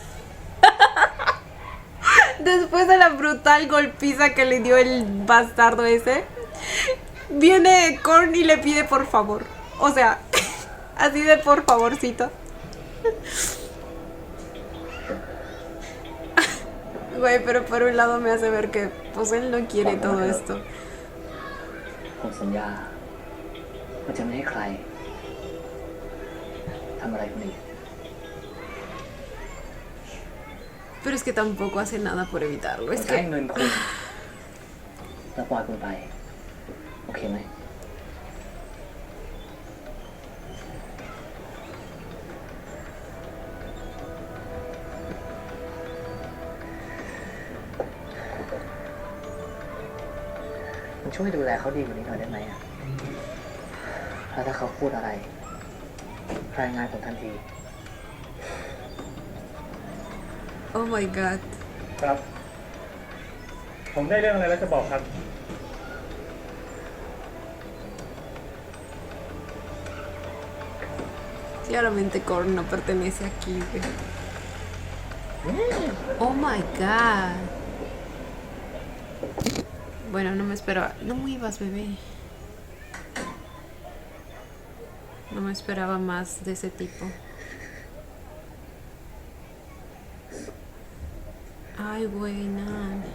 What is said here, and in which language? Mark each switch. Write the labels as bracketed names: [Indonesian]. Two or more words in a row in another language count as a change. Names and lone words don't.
[Spanish] Después de la brutal golpiza que le dio el bastardo ese, viene Korn y le pide por favor. O sea, así de por favorcito. Güey, pero por un lado me hace ver que pues él no quiere todo esto. [Thai] ผมสัญญาว่าจะไม่ให้ใครทำอะไรคุณอีก [Spanish] Pero es que tampoco hace nada por evitarlo. [Thai] ผม [Spanish] Es [Thai] จะให้ [Spanish] que [Thai] เงินคุณแล้วปล่อยคุณไป โอเคไหม คุณช่วยดูแลเขาดีกว่านี้หน่อยได้ไหมอ่ะแล้วถ้าเขาพูดอะไรรายงานผมทันที [English] oh my god. [Thai] ครับ ผมได้เรื่องอะไรแล้วจะบอกครับ [Spanish] Claramente Korn no pertenece aquí, güey. [English] Oh my god. [Spanish] Bueno, no me esperaba. No muevas, bebé. No me esperaba más de ese tipo. Ay, güey, Nan.